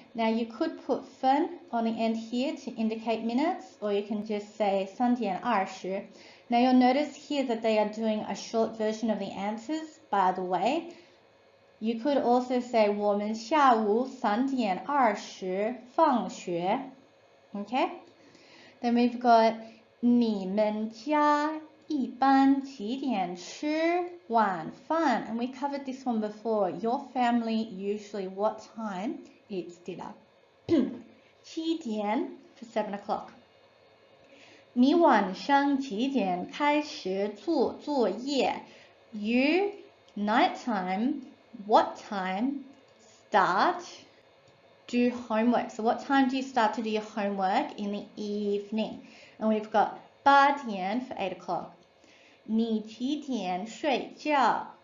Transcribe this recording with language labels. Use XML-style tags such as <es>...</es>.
<en>Now you could put 分 on the end here to indicate minutes, or you can just say 3点20. Now you'll notice here that they are doing a short version of the answers, by the way. You could also say</en> <zh>我们下午3点20放学.</zh> <en>Okay? Then we've got</en> <zh>你们家一般几点吃晚饭?</zh> <en>And we covered this one before. Your family usually what time eats dinner? 7点 for 7 o'clock.</en> <zh>你晚上几点开始做作业?</zh> <en>You, nighttime, what time start do homework? So what time do you start to do your homework? In the evening. And we've got 8点 for 8 o'clock.</en> <zh>你几点睡觉?</zh>